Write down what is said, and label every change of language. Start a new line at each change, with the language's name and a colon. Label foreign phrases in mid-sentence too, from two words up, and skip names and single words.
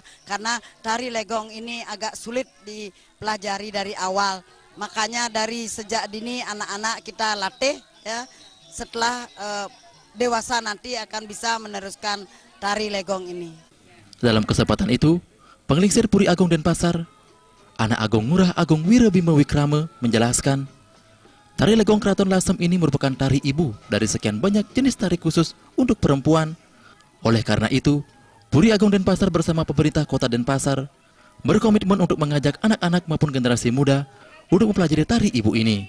Indonesian: Karena tari legong ini agak sulit dipelajari dari awal. Makanya dari sejak dini anak-anak kita latih ya, setelah dewasa nanti akan bisa meneruskan tari legong ini. Dalam kesempatan itu, Penglingsir Puri Agung Denpasar, Anak Agung Ngurah Agung Wirabima Wikrama menjelaskan, tari legong keraton lasem ini merupakan tari ibu dari sekian banyak jenis tari khusus untuk perempuan. Oleh karena itu, Puri Agung Denpasar bersama pemerintah Kota Denpasar berkomitmen untuk mengajak anak-anak maupun generasi muda untuk mempelajari tari ibu ini.